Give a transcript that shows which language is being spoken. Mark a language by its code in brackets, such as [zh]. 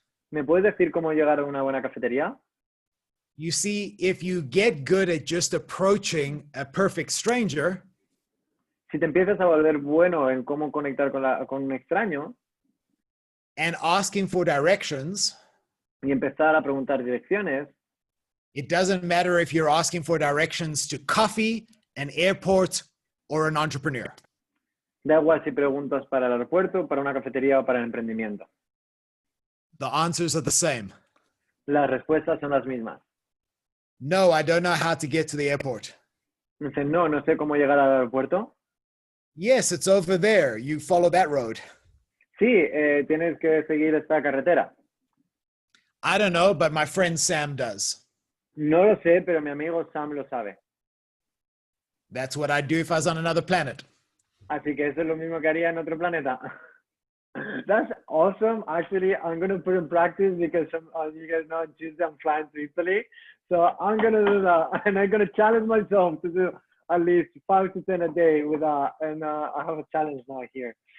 [es] ¿Me puedes decir cómo llegar a una buena cafetería? [en] You see, if you get good at just approaching a perfect stranger, [es] si te empiezas a volver bueno en cómo conectar con un extraño, [en] and asking for directions, [es] y empezar a preguntar direcciones, [en] it doesn't matter if you're asking for directions to coffee, an airport, or an entrepreneur. [es] Da igual si preguntas para el aeropuerto, para una cafetería o para el emprendimiento. [en] The answers are the same. [es] Las respuestas son las mismas. [en] No, I don't know how to get to the airport. [es] Dice, no sé cómo llegar al aeropuerto. [en] Yes, it's over there. You follow that road. [es] Sí, tienes que seguir esta carretera. [en] I don't know, but my friend Sam does. [es] No lo sé, pero mi amigo Sam lo sabe. [en] That's what I'd do if I was on another planet. [es] Así que eso es lo mismo que haría en otro planeta. [en] That's awesome. Actually, I'm going to put in practice because you guys know on Tuesday I'm flying to Italy. So I'm going to do that. And I'm going to challenge myself to do at least 5 to 10 a day with that. And I have a challenge now here.